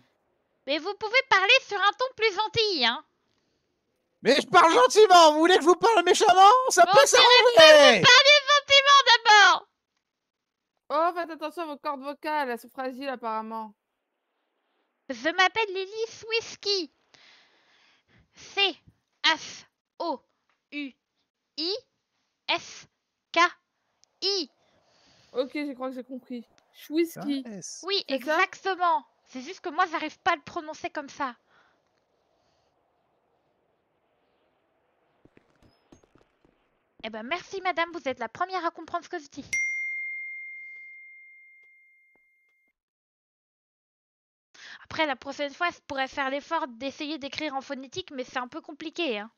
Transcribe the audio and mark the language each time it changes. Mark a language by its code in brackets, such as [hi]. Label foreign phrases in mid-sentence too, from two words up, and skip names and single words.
[fr] Mais vous pouvez parler sur un ton plus gentil, hein. Mais je parle gentiment, vous voulez que je vous parle méchamment? Ça Bon, peut s'arranger! Parlez gentiment d'abord. Oh, faites attention à vos cordes vocales, elles sont fragiles apparemment. Je m'appelle Lily Swisky. C-H-O-U-I-S-K-I. Ok, je crois que j'ai compris. Whisky. S. Oui, C'est ça exactement. C'est juste que moi, j'arrive pas à le prononcer comme ça. Eh ben, merci madame, vous êtes la première à comprendre ce que je dis. Après, la prochaine fois, je pourrais faire l'effort d'essayer d'écrire en phonétique, mais c'est un peu compliqué, hein.